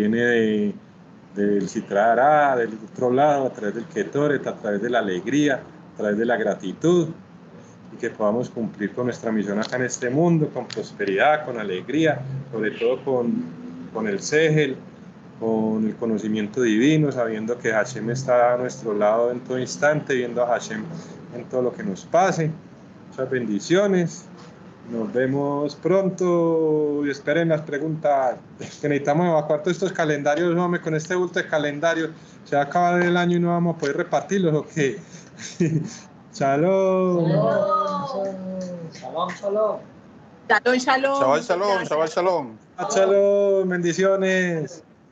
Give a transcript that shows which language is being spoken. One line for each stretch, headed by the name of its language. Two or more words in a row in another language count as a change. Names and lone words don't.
Spanish: viene del Citrará, del otro lado, a través del Ketoret, a través de la alegría, a través de la gratitud, y que podamos cumplir con nuestra misión acá en este mundo, con prosperidad, con alegría, sobre todo con el Sehel, con el conocimiento divino, sabiendo que Hashem está a nuestro lado en todo instante, viendo a Hashem en todo lo que nos pase. Muchas bendiciones. Nos vemos pronto y esperen las preguntas. Que necesitamos evacuar todos estos calendarios, hombre, con este bulto de calendario. Se va a acabar el año y no vamos a poder repartirlos, ¿o qué? Shalom.
Hebrew: שלום, שלום. שלום, שלום. שבת שלום, שבת שלום.
Spanish: Shalom, bendiciones.